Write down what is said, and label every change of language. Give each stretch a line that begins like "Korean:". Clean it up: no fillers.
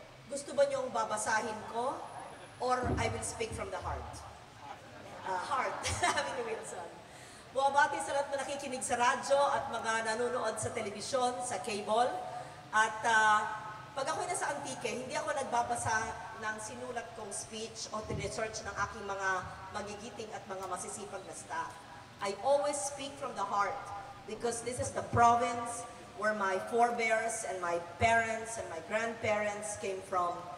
Filipino: Gusto ba niyong babasahin ko?
English: Or I will speak from the heart?
Filipino: Heart, sabi ni Wilson. Buwabati sa lahat na nakikinig sa radyo at mga nanonood sa telebisyon, sa cable. At pag ako'y nasa Antique, hindi ako nagbabasa ng sinulat kong speech o research ng aking mga magigiting at mga masisipag na staff.
English: I always speak from the heart because this is the province where my forebears and my parents and my grandparents came from.